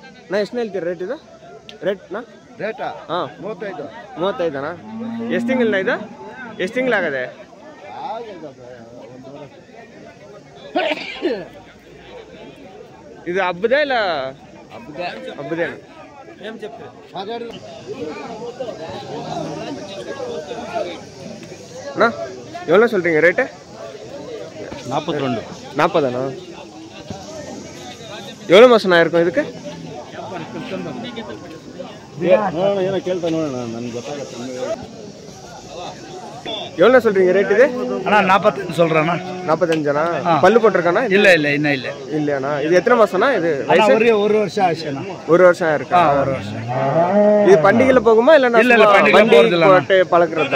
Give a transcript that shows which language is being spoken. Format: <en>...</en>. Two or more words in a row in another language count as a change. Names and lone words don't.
<kn>ನಾ ಎಷ್ಟು ಹೇಳ್ತೀರಿ ರೇಟ್ ಇದು ರೇಟ್ನಾ ರೇಟಾ? ಹಾಂ 35. 35 ಎಷ್ಟು ತಿಂಗಳನ್ನ ಇದು ಎಷ್ಟು ತಿಂಗಳಾಗದೆ ಇದು ಹಬ್ಬದ ಇಲ್ಲ ಹಬ್ಬದೇನು</kn> <te>ఏం చెప్తారు?</te> <ta>அண்ணா எவ்வளோ சொல்கிறீங்க ரேட்டு? 42. 40 எவ்வளோ மாதம் ஆயிருக்கும் இதுக்கு?</ta> <kn>ಏನೋ ಕೇಳ್ತಾ ನೋಡೋಣ, ನನಗೆ ಗೊತ್ತಾಗುತ್ತೆ.</kn> <ta>எவ்வளோ சொல்கிறீங்க ரேட் இது? அண்ணா 45 சொல்கிறேண்ணா. 45 பல்லு போட்டிருக்காண்ணா? இல்லை இன்னும் இல்லை. இல்லையாண்ணா இது எத்தனை மாதம்ண்ணா இது? ஒரு வருஷம் ஆச்சுண்ணா. ஒரு வருஷம் ஆயிருக்கா? ஒரு வருஷம். இது பண்டிகையில் போகுமா இல்லைன்னா வண்டி போட்டு பழக்கிறது?</ta>